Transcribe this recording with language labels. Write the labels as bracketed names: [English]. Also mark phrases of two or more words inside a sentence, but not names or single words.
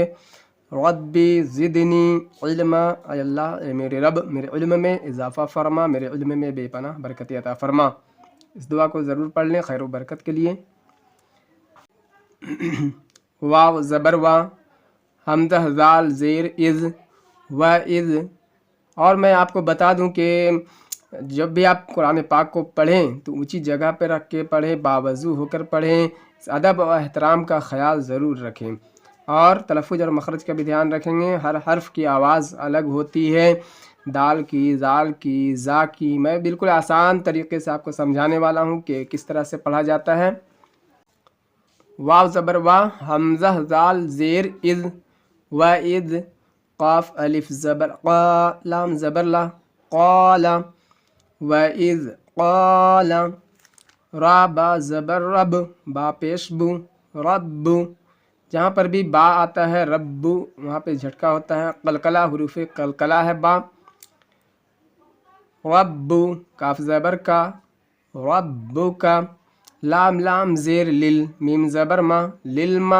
[Arabic] ربی زدنی علما، [Urdu] اے اللہ اے میرے رب میرے علم میں اضافہ فرما، میرے علم میں بے پناہ برکت عطا فرما. اس دعا کو ضرور پڑھ لیں خیر و برکت کے لیے. واو زبر وا، حمزہ زال زیر از و از. اور میں آپ کو بتا دوں کہ جب بھی آپ قرآن پاک کو پڑھیں تو اونچی جگہ پہ رکھ کے پڑھیں، باوضو ہو کر پڑھیں، ادب و احترام کا خیال ضرور رکھیں، اور تلفظ اور مخرج کا بھی دھیان رکھیں گے. ہر حرف کی آواز الگ ہوتی ہے، دال کی، زال کی، زا کی. میں بالکل آسان طریقے سے آپ کو سمجھانے والا ہوں کہ کس طرح سے پڑھا جاتا ہے. واو زبر وا، حمزہ زال زیر از و از، قاف الف زبر قا، لام زبر لا، قال و از قال. را با زبر رب، با پیش بو، رب. جہاں پر بھی با آتا ہے رب وہاں پہ جھٹکا ہوتا ہے، قلقلہ حروف قلقلہ ہے با. رب کاف زبر کا، رب کا. لام لام زیر لل، میم زبر ما، لل ما.